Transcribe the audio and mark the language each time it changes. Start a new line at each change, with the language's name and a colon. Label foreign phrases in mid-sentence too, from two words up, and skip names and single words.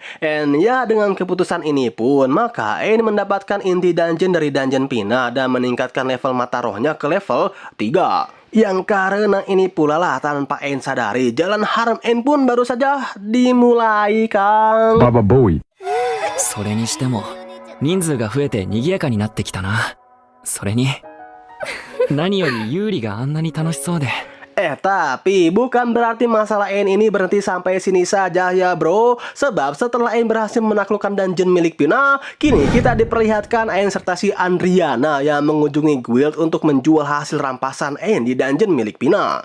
Indonesian: And ya, dengan keputusan ini pun maka Ain mendapatkan inti dungeon dari dungeon Pina dan meningkatkan level mata rohnya ke level 3. Yang karena ini pula lah tanpa Ain sadari, jalan harem Ain pun baru saja dimulai, Kang. Baba Boy.
Japanese: それにしても人数が増えて賑やかになってきたな。 それに何よりユーリがあんなに楽しそうで。
Indonesian: Tapi bukan berarti masalah Ain ini berhenti sampai sini saja ya bro. Sebab setelah Ain berhasil menaklukkan dungeon milik Pina, kini kita diperlihatkan Ain serta si Andriana yang mengunjungi guild untuk menjual hasil rampasan Ain di dungeon milik Pina.